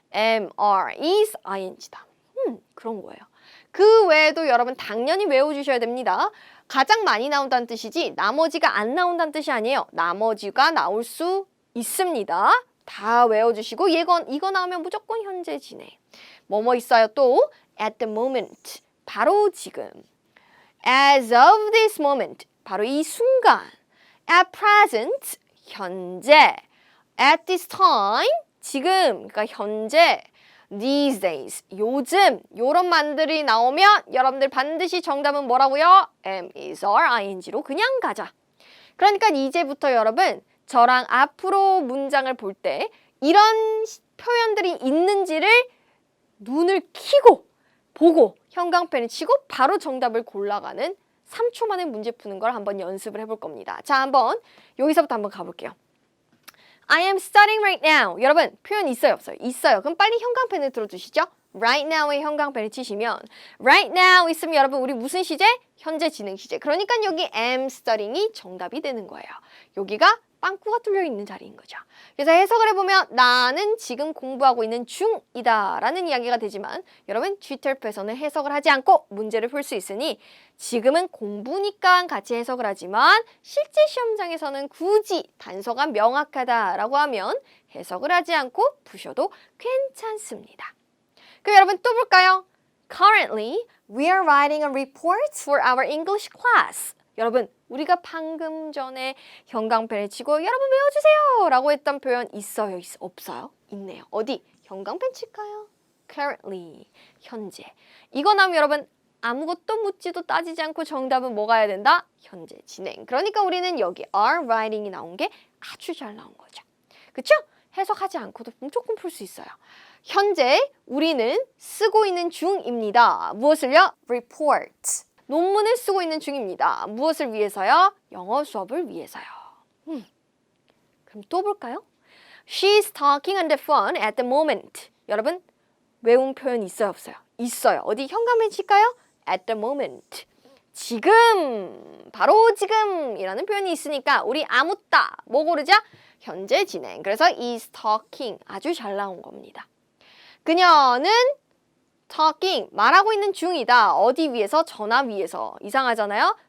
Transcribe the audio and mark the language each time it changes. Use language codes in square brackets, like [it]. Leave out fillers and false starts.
[ko] am, are, is, ing다. 그런 거예요. 그 외에도 여러분 당연히 외워주셔야 됩니다. 가장 많이 나온다는 뜻이지 나머지가 안 나온다는 뜻이 아니에요. 나머지가 나올 수 있습니다. 다 외워주시고 이거 나오면 무조건 현재 진행. 뭐뭐 있어요 또? [en] At the moment, [ko] 바로 지금. [en] As of this moment, [ko] 바로 이 순간. [en] At present, [ko] 현재. [en] At this time, [ko] 지금, 그러니까 현재. [en] These days, [ko] 요즘 요런 말들이 나오면 여러분들 반드시 정답은 뭐라고요? am, is, are, ing로 그냥 가자. 그러니까 이제부터 여러분 저랑 앞으로 문장을 볼 때 이런 표현들이 있는지를 눈을 켜고 보고 형광펜을 치고 바로 정답을 골라가는 3초 만에 문제 푸는 걸 한번 연습을 해볼 겁니다. 자, 한번 여기서부터 한번 가볼게요. [en] I am studying right now. [ko] 여러분 표현 있어요 없어요? 있어요. 그럼 빨리 형광펜을 들어주시죠. [en] Right now [ko] 에 형광펜을 치시면 right now 있으면 여러분 우리 무슨 시제? 현재 진행 시제. 그러니까 여기 am studying이 정답이 되는 거예요. 여기가 빵꾸가 뚫려 있는 자리인 거죠. 그래서 해석을 해보면 나는 지금 공부하고 있는 중이다 라는 이야기가 되지만 여러분 GTLP에서는 해석을 하지 않고 문제를 풀 수 있으니 지금은 공부니까 같이 해석을 하지만 실제 시험장에서는 굳이 단서가 명확하다라고 하면 해석을 하지 않고 푸셔도 괜찮습니다. 그럼 여러분 또 볼까요? [en] Currently, we are writing a report for our English class. [ko] 여러분, 우리가 방금 전에 형광펜을 치고 여러분 외워주세요 라고 했던 표현 있어요? 없어요? 있네요. 어디? 형광펜 칠까요? Currently, 현재. 이거 나오면 여러분 아무것도 묻지도 따지지 않고 정답은 뭐가 해야 된다? 현재 진행. 그러니까 우리는 여기 are writing이 나온 게 아주 잘 나온 거죠. 그쵸? 해석하지 않고도 무조건 풀 수 있어요. 현재 우리는 쓰고 있는 중입니다. 무엇을요? report. 논문을 쓰고 있는 중입니다. 무엇을 위해서요? 영어 수업을 위해서요. 그럼 또 볼까요? [en] She's talking on the phone at the moment. [ko] 여러분, 외운 표현 있어요, 없어요? 있어요. 어디 현관문 칠까요? [en] At the moment. [ko] 지금, 바로 지금이라는 표현이 있으니까 우리 아무따 뭐 고르자? 현재 진행. 그래서 is talking 아주 잘 나온 겁니다. 그녀는 talking 말하고 있는 중이다. 어디 위해서? 전화 위에서. 이상하잖아요.